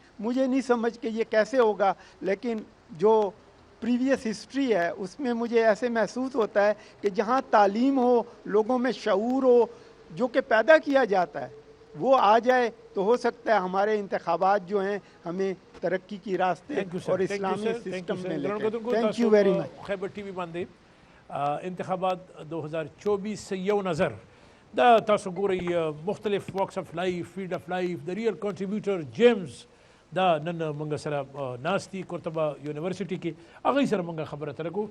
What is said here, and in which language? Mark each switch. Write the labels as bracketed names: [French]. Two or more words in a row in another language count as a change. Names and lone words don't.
[Urdu] مجھے نہیں سمجھ کہ یہ کیسے ہوگا، لیکن جو [English] previous history [Urdu] ہے اس میں مجھے ایسے محسوس ہوتا ہے کہ جہاں تعلیم ہو، لوگوں میں شعور ہو، جو کہ پیدا کیا جاتا ہے وہ آ جائے تو ہو سکتا ہے ہمارے انتخابات جو ہیں ہمیں ترقی کی راستے اور اسلامی سسٹم میں لے کے. [English] Thank you very much. [Pashto] خیبر ٹی وی باندې انتخابات 2024 سے یو نظر دا تاسو ګورئ مختلف [English] walks of life, field of life, [Pashto] د [English] real contributor [Pashto] جیمز دا نن موږ سره ناستي قرطبه یونیورسيټي کې، هغوی سره موږ خبره اتره کوو.